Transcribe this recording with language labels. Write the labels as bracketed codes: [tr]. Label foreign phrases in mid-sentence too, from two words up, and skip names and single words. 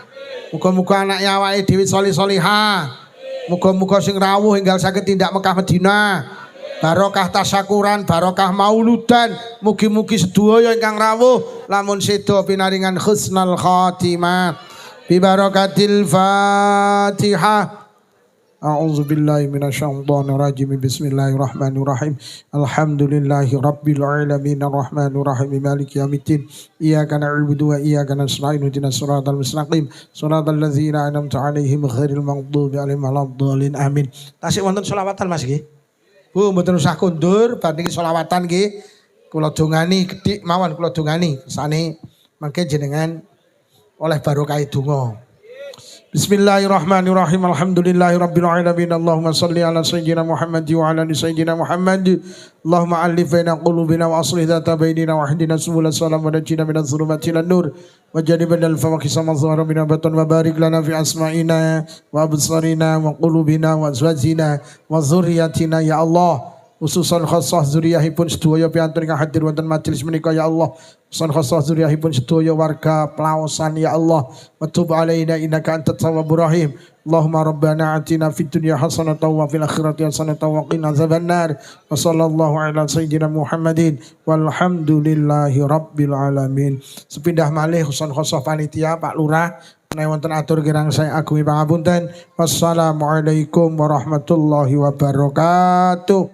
[jv] Muga-muga anak awake dhewe solih-solihah. Muga-muga sing rawuh enggal saged tindak Mekah Madinah. Barokah tasyakuran, barokah mauludan. Mugi-mugi sedaya ingkang rawuh lamun sedo pinaringan [ar] حسن الخاتمة. ببركة الفاتحة. أعوذ بالله من الشيطان الرجيم بسم الله الرحمن الرحيم. الحمد لله رب العالمين الرحمن الرحيم مالك يوم الدين. إياك نعبد وإياك نستعين اهدنا الصراط المستقيم. صراط الذين أنعمت عليهم غير المغضوب عليهم ولا الضالين. Amin. [jv] Tasih wonten selawatan Mas nggih. Bu mboten usah kondur bar niki selawatan nggih. Kula dongani gedhik mawon kula dongani kesane mangke jenengan oleh barokah donga. [ar] بسم الله الرحمن الرحيم الحمد لله رب العالمين. اللهم صل على سيدنا محمد وعلى آل سيدنا محمد. اللهم ألف بين قلوبنا وأصلح ذات بيننا واهدنا سبل السلام ونجنا من الظلمات إلى النور وجنبنا الفواحش ما ظهر منها بطن وبارك لنا في أسماعنا وأبصارنا وقلوبنا وأزواجنا وذرياتنا يا الله. خصوصا خاصة [jv] zuriyahipun sedaya piantun ingkang hadir wonten majelis menika [ar] يا الله. خصوصا خاصة [jv] zuriyahipun sedaya warga Pelaosan [ar] يا الله. وتب علينا إنك أنت التواب الرحيم اللهم ربنا آتنا في الدنيا حسنة وفي الآخرة حسنة وقنا عذاب النار. وصلى الله على سيدنا محمد والحمد لله رب العالمين. [jv] Sepindah malih [ar] خصوصا خاصة [jv] panitia Pak Lurah wonten atur kirang saya agumi pangapunten. [ar] والسلام عليكم ورحمة الله وبركاته.